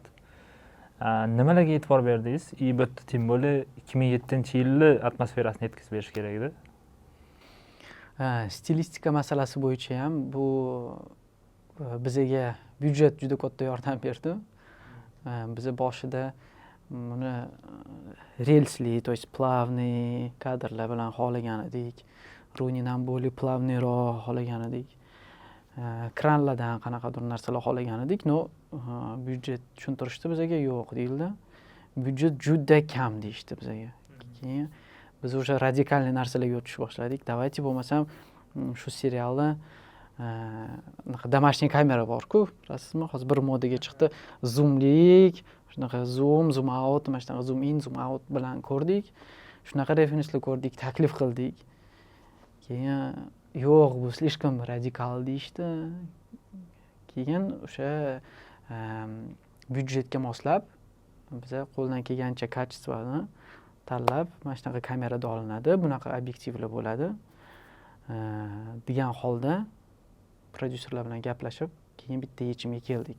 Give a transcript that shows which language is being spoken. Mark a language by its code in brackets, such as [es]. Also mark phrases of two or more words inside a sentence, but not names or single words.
[uz] Nimalarga e'tibor berdingiz? Bitta tim bo'li 2007-yilni atmosferasini yetkazib berish kerak edi. Stilistika masalasi bo'yicha ham bu bizga byudjet juda katta yordam berdi. Biz boshida buni relsli, [ru] то есть [uz] plavniy kadrlar bilan xohlagan edik. Runin ham bo'lib plavniyroq xohlagan edik. Kranlardan qanaqadir narsalar xohlagan edik. No, byudjet tushuntirishdi bizga, yo'q deyildi. Byudjet juda kam deyishdi bizga. Keyin biz o'sha radikalniy narsalarga o'tish boshladik. Давайте bo'lmasam shu serialni домашний kamera bor-ku, bilasizmi? Hozir bir modaga chiqdi. Zoomlik, shunaqa [en] zoom out, [uz] mana shunaqa [en] zoom in, zoom out [uz] bilan ko'rdik. Shunaqa referenslar ko'rdik, taklif qildik. Keyin yo'q, bu слишком radikal deyishdi. Keyin o'sha byudjetga moslab biz qo'ldan kelgancha kачествоni tanlab, mana shunaqa kamerada olinadi, bunaqa obyektivlar bo'ladi degan holda prodyuserlar bilan gaplashib, keyin bitta yechimga keldik.